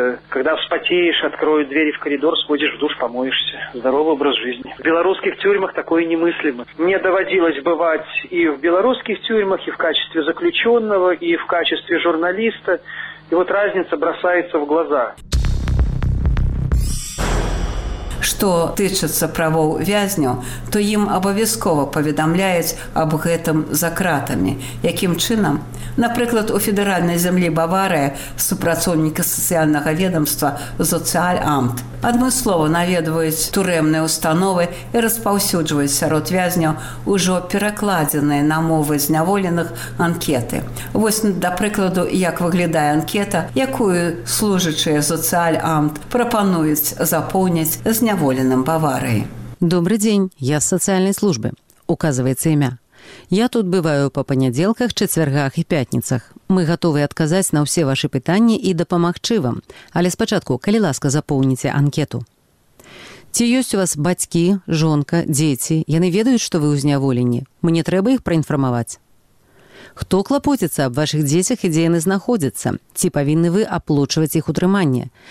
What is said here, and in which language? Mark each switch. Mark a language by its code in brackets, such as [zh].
[ru] Когда вспотеешь, откроют двери в коридор, сходишь в душ, помоешься. Здоровый образ жизни. В белорусских тюрьмах такое немыслимо. Мне доводилось бывать и в белорусских тюрьмах, и в качестве заключенного, и в качестве журналиста. И вот разница бросается в глаза. [be] Што тычыцца правоў вязню, то ім абавязкова паведамляюць аб гэтым за кратамі. Якім чынам? Напрыклад, у федэральнай зямлі Баварыя супрацоўнікі сацыяльнага ведамства «Социальамт» адмыслова наведваюць турэмныя установы і распаўсюджваюць сярод вязняў ўжо перакладзеныя на мовы зняволеных анкеты. Вось, да прыкладу, як выглядае анкета, якую служачыя «Социальамт» прапануюць запоўніць з зняволеным Баварыі. [ru] Добрый день, я з социальной службы. Указывается имя. Я тут бываю по понеделках, четвергах и пятницах. [be] Мы готовы адказаць на ўсе вашы пытанні і дапамагчы вам. Але спачатку, калі ласка, запоўніце анкету. Ці ёсць у вас бацькі, жонка, дзеці? Яны ведаюць, што вы ў зняволенні. Мне трэба іх праінфармаваць. Хто клапоціцца аб вашых дзецях і дзе яны знаходзяцца? Ці павінны вы аплочваць іх утрыманне?